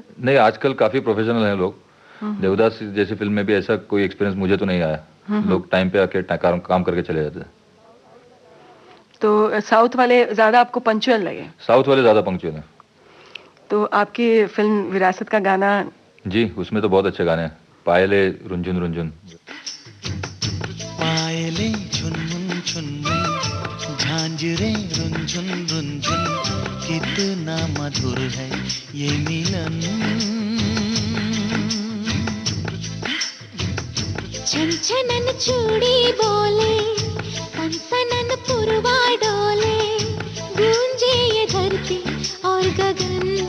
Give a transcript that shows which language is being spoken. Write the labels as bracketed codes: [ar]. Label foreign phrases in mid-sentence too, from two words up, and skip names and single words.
[hi] नहीं, आजकल काफी प्रोफेशनल हैं लोग। देवदास जैसी फिल्म में भी ऐसा कोई एक्सपीरियंस मुझे तो नहीं आया। लोग टाइम पे आके काम करके चले जाते हैं। तो साउथ वाले ज्यादा आपको पंक्चुअल लगे? पाउथ वाले ज्यादा पंक्चुअल हैं। तो आपकी फिल्म विरासत का गाना? जी, उसमें तो बहुत अच्छे गाने हैं। पायले रुंझुन रुंझुन, पायले झुनमुन झुनमुन, झांझरे रुंझुन रुंझुन, कितना मधुर है ये मिलन। छनछनन चूड़ी बोले, सनसनन पुरवा डोले, गूंजे ये धरती और गगन।